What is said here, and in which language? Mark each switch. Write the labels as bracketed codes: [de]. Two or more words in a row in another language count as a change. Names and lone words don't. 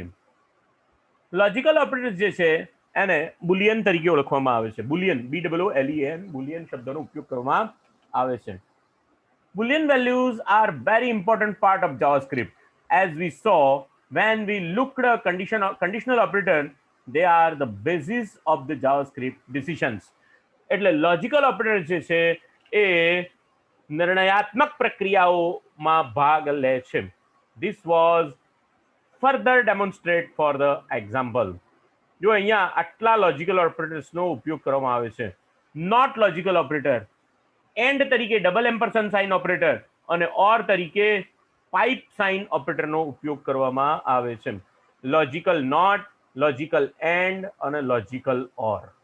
[en] logical operators [gu] જે છે એને બુલિયન તરીકે ઓળખવામાં આવે છે. બુલિયન, BOOLEAN, બુલિયન શબ્દનો ઉપયોગ કરવામાં આવે છે. [en] Boolean values are very important part of JavaScript. As we saw when we looked at conditional operator, they are the basis of the JavaScript decisions. [gu] એટલે [en] logical operator [gu] જે છે એ નિર્ણયાત્મક પ્રક્રિયાઓમાં ભાગ લે છે. [en] This was further demonstrate for the example. [gu] જો અહીંયા આટલા [en] logical operatorsનો [gu] ઉપયોગ કરવામાં આવે છે. [en] not logical operator, and તરીકે $& sign operator અને ઓર તરીકે pipe sign operatorનો [gu] ઉપયોગ કરવામાં આવે છે. [en] logical not, logical and અને logical or.